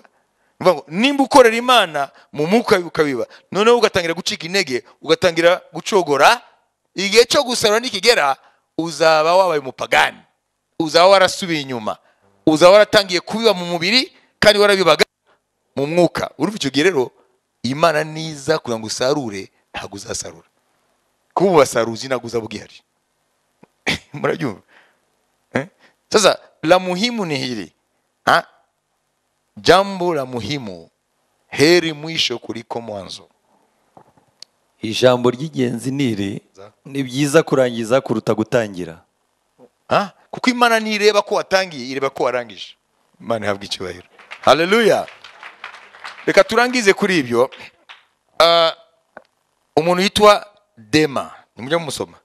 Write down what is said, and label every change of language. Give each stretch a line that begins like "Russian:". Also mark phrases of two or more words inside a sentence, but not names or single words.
Kinyarwanda: Nimba ukorera Imana mu mwuka ukabiba, noneho ugatangira gucika intege, ugatangira gucogora, igihe cyo gusarura nikigera uzaba wabaye umupagani, uzaba warasubiye inyuma, uzaba waratangiye kubiba mu mubiri kandi warabibaga mu mwuka. Urumva icyo gihe rero Imana niza kugira ngo usarure ntabwo uzasarura, kuko basaruzi ntabwo uzaba ugihari. Murabyumva?
Swahili: Sasa la muhimu ni hili, jambo la muhimu, heri mwisho kuliko mwanzo.
Kinyarwanda: Ijambo ry'ingenzi niri, ni byiza kurangiza kuruta gutangira. kuko Imana ntireba ko watangiye, ireba ko warangije. Imana ihabwe icyubahiro. Haleluya. Reka turangize kuri ibyo. Umuntu yitwa Dema, nimujya mumusoma.